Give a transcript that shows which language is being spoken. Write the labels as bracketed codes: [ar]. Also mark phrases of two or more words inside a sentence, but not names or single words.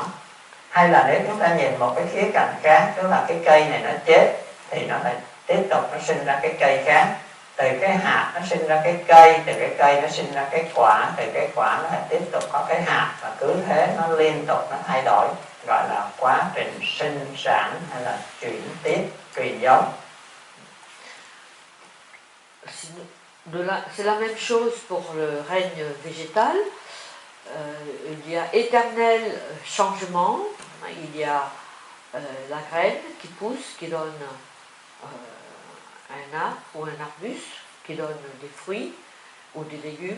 [vi] Hay là nếu chúng ta nhìn một cái khía cạnh khác, tức là cái cây này nó chết thì nó lại tiếp tục nó sinh ra cái cây khác, từ cái hạt nó sinh ra cái cây, từ cái cây nó sinh ra cái quả, từ cái quả nó lại tiếp tục có cái hạt, và cứ thế nó liên tục nó thay đổi, gọi là quá trình sinh sản hay là chuyển tiếp, truyền giống. [fr] C'est la même chose pour le règne végétal. Il y a éternel changement. Il y a la graine qui pousse, qui donne un arbre ou un arbuste, qui donne des fruits ou des légumes.